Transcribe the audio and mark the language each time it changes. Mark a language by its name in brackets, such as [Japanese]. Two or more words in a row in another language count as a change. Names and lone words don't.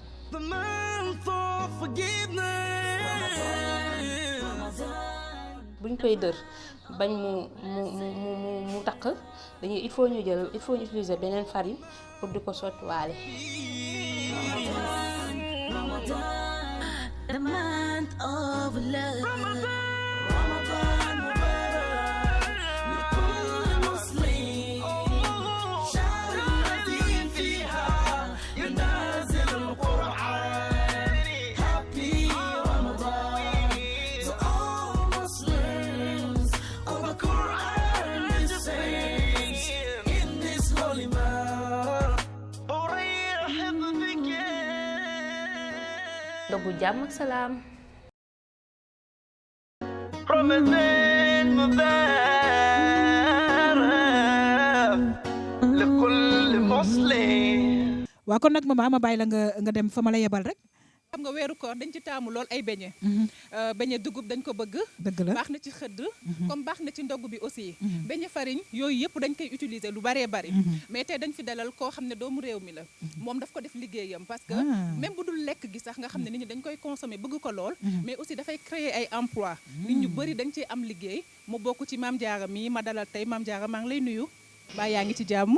[Wolof] buñ koy dër bañ mu takk dañuy [French] il faut [Wolof] ñu utiliser beneen farine pour di ko sottiwaale. [English] Ramadan, the month of love. [Arabic] رمضان مبارك لكل مسلم شهر الذي فيها ينزل القرآن [English] Happy Ramadan to all Muslims of the Quran descends in this holy month [Arabic] أرحب بك [Wolof] dogu jàmm ak salaam. [Arabic] رمضان مبارك لكل مسلم. [Wolof] waa kon nag maman ma bàyyi la nga dem fa ma la yebal rek. xam nga weeru koor dañ ci taamu lool ay beñe beñe dugub dañ ko bëgg dëgg la baax na ci xëdd comme baax na ci ndogg bi aussi beñe farine yooyu yëpp dañ koy utiliser lu baree bari mais tey dañ fi dalal koo xam ne doomu réew mi la moom daf ko def liggéeyam [French] parce que même [Wolof] bu dul lekk gi sax nga xam ne nit ñi dañ koy consommer bëgg ko lool [French] mais aussi [Wolof] dafay créer ay emploi nit ñu bëri dañ ciy am liggéey mu bokk ci Mame Diarra mi ma dalal tey Mame Diarra maa ngi lay nuyu baa yaa ngi ci jàmm